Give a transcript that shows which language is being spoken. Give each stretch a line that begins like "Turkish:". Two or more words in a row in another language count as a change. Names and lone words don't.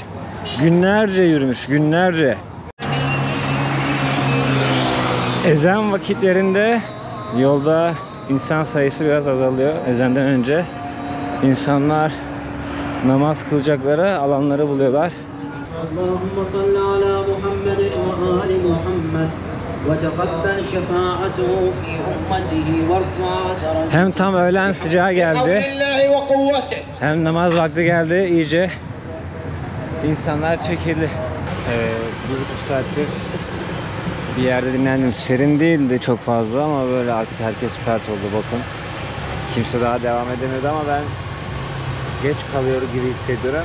Turkish: Günlerce yürümüş, günlerce. Ezan vakitlerinde yolda insan sayısı biraz azalıyor. Ezandan önce insanlar namaz kılacakları alanları buluyorlar.
Arabic: اللهم صل على محمد وآل محمد وتقبل شفاعته في أمته وارفع درجته.
Turkish: Hem tam öğlen sıcağı geldi, hem namaz vakti geldi, iyice insanlar çekildi. 1,5 saattir bir yerde dinlendim. Serin değildi çok fazla ama böyle artık herkes pert oldu, bakın. Kimse daha devam edemedi ama ben geç kalıyor gibi hissediyorum.